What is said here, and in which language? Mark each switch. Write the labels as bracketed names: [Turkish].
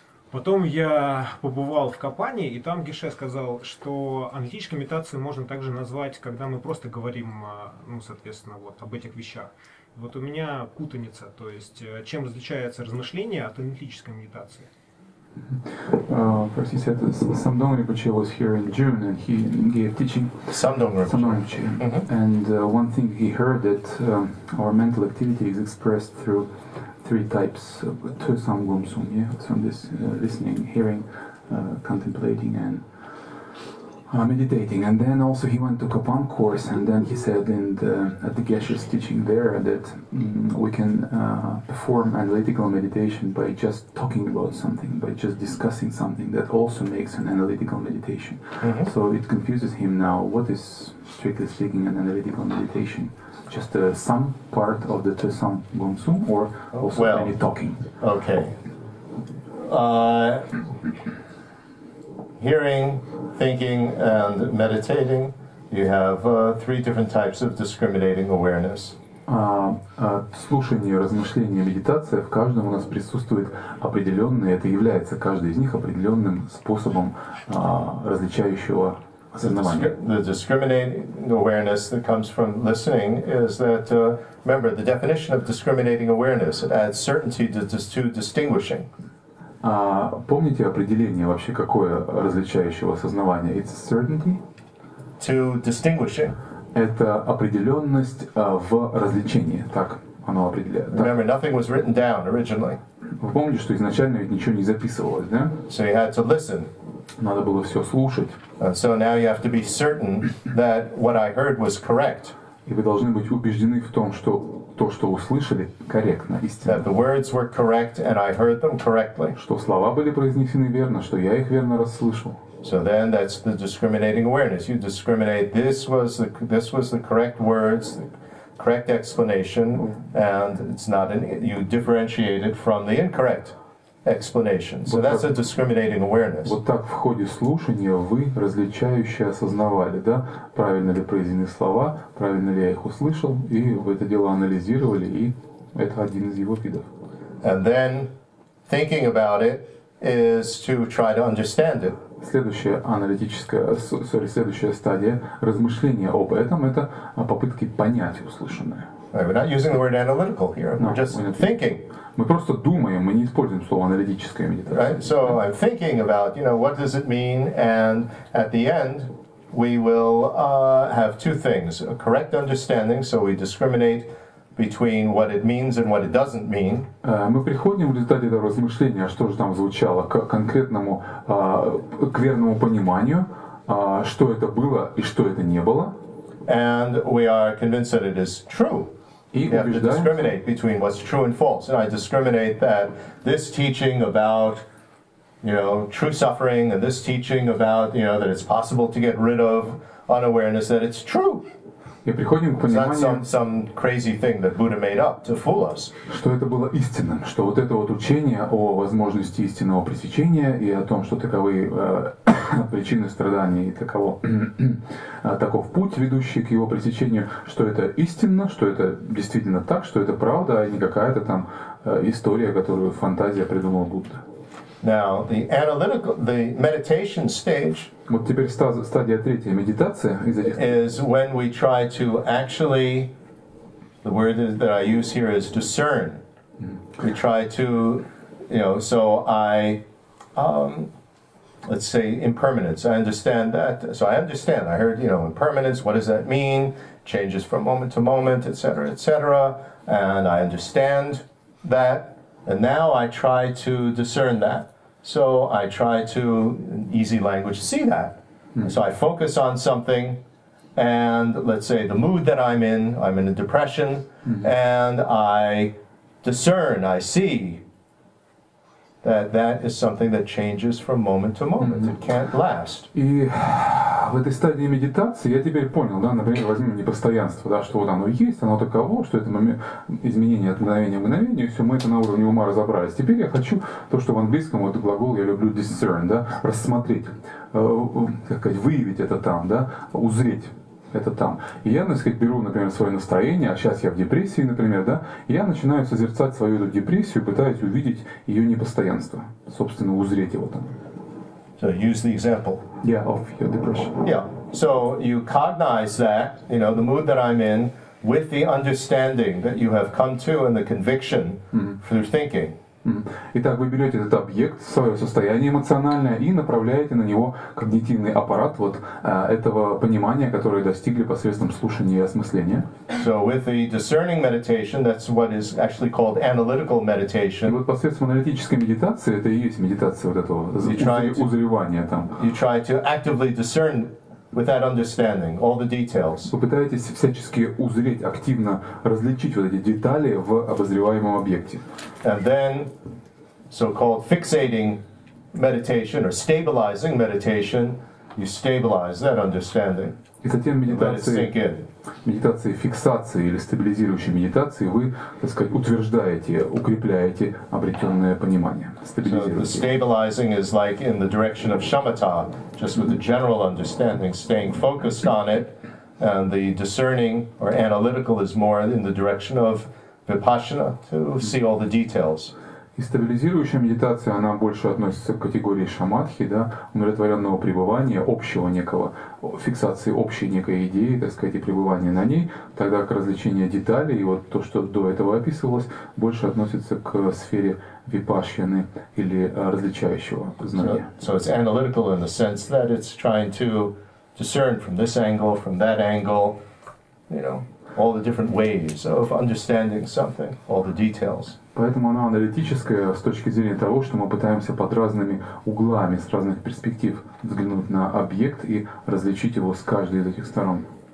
[Russian] Потом я побывал в Капане, и там Геше сказал, что аналитической медитацией можно также назвать, когда мы просто говорим, соответственно, вот об этих вещах. Вот у меня путаница, то есть чем различается размышление от аналитической медитации? [English] First he said Samdong Rinpoche was here in June and he gave teaching. Samdong Rinpoche. And one thing he heard that our mental activity is expressed through 3 types of Tösam Gumsum, from this listening, hearing, contemplating and meditating. And then also he went to Kapan course, and then he said at the Geshe's teaching there that we can perform analytical meditation by just talking about something, by just discussing something. That also makes an analytical meditation. So it confuses him now. What is, strictly speaking, an analytical meditation? Just some part of the Tösam Gumsum, or also any talking? Okay. Hearing, thinking, and meditating, you have 3 different types of discriminating awareness. [Russian] Слушание, размышление, медитация, в каждом у нас присутствует определенный, это является каждый из них определенным способом различающего осознавания. [English] The discriminating awareness that comes from listening is that, remember, the definition of discriminating awareness, it adds certainty to distinguishing. [Russian] Помните определение вообще какое различающего осознавания? [English] It's certainty. To distinguishing. [Russian] Это определенность в различении, так оно определяет. [English] Remember, nothing was written down originally. [Russian] Вы помните, что изначально ведь ничего не записывалось, да? [English] So you had to listen. [Russian] Надо было все слушать. [English] And so now you have to be certain that what I heard was correct. [Russian] И вы должны быть убеждены в том, что то, что услышали, корректно, истинно. [English] That the words were correct and I heard them correctly. [Russian] Что слова были произнесены верно, что я их верно расслышал. [English] So then that's the discriminating awareness. You discriminate, this was the correct words, the correct explanation, and it's not you differentiate it from the incorrect explanation. So that's a discriminating awareness. [Russian] Вот так в ходе слушания вы различающе осознавали, да, правильно ли произнесены слова, правильно ли я их услышал, и вы это дело анализировали, и это один из его видов. [English] And then thinking about it is to try to understand it. [Russian] Следующая стадия размышления об этом — это попытки понять услышанное. [English] Right, we're not using the word analytical here. We're just thinking. [Russian] Мы просто думаем, мы не используем слово аналитическая медитация. [English] Right? So I'm thinking about, what does it mean, and at the end, we will have two things: a correct understanding, so we discriminate between what it means and what it doesn't mean. [Russian] Мы приходим в результате этого размышления, что же там звучало, к конкретному, к верному пониманию, что это было и что это не было. [English] And we are convinced that it is true. You have to discriminate between what's true and false. And I discriminate that this teaching about, true suffering, and this teaching about, that it's possible to get rid of unawareness, that it's true. [Russian] И приходим к пониманию, [English] it's not some crazy thing that Buddha made up to fool us. [Russian] Что это было истинным, что вот это вот учение о возможности истинного пресечения и о том, что таковы причины страданий и таков путь, ведущий к его пресечению, что это истинно, что это действительно так, что это правда, а не какая-то там история, которую фантазия придумал Будда. [English] Now, the meditation stage [Russian] вот теперь стадия третья, медитация из этих [English] is when we try to actually, the word that I use here is discern. We try to, so I, let's say impermanence. I understand that. So I understand. I heard, impermanence. What does that mean? Changes from moment to moment, etc., etc. And I understand that. And now I try to discern that. So I try to, in easy language, see that. So I focus on something, and let's say the mood that I'm in a depression, and I discern, I see that is something that changes from moment to moment. It can't last. [Russian] И в этой стадии медитации я теперь понял, да, например, возьмем непостоянство, да, что вот оно есть, оно таково, что это изменение от мгновения к мгновению, все, мы это на уровне ума разобрались. Теперь я хочу то, что в английском, вот глагол я люблю discern, да, рассмотреть, как сказать, выявить это там, да, узреть это там. И я, так сказать, беру, например, свое настроение, а сейчас я в депрессии, например, да, и я начинаю созерцать свою эту депрессию, пытаюсь увидеть ее непостоянство, собственно, узреть его там. [English] So use the example. Yeah, of your depression. Yeah. So you cognize that, the mood that I'm in, with the understanding that you have come to and the conviction through thinking. [Russian] Итак, вы берете этот объект, свое состояние эмоциональное, и направляете на него когнитивный аппарат вот этого понимания, которое достигли посредством слушания и осмысления. [English] So with the discerning meditation, that's what is actually called analytical meditation. [Russian] И вот посредством аналитической медитации, это и есть медитация вот этого узревания там. [English] You try to actively discern with that understanding, all the details. [Russian] Вы пытаетесь всячески узреть, активно различить вот эти детали в обозреваемом объекте. [English] And then, so-called fixating meditation or stabilizing meditation, you stabilize that understanding. [Russian] И затем медитацией фиксации или стабилизирующей медитации вы, так сказать, утверждаете, укрепляете обретенное понимание. [English] So the stabilizing is like in the direction of shamatha, just with the general understanding, staying focused on it, and the discerning or analytical is more in the direction of vipassana, to see all the details. [Russian] И стабилизирующая медитация, она больше относится к категории шаматхи, да, умиротворенного пребывания, общего некого, фиксации общей некой идеи, так сказать, и пребывания на ней, тогда как развлечение деталей, и вот то, что до этого описывалось, больше относится к сфере випашьяны или различающего знания. [English] So it's analytical in the sense that it's trying to discern from this angle, from that angle, all the different ways of understanding something, all the details. [Russian] Поэтому она аналитическая с точки зрения того, что мы пытаемся под разными углами, с разных перспектив взглянуть на объект и различить его с каждой из этих сторон.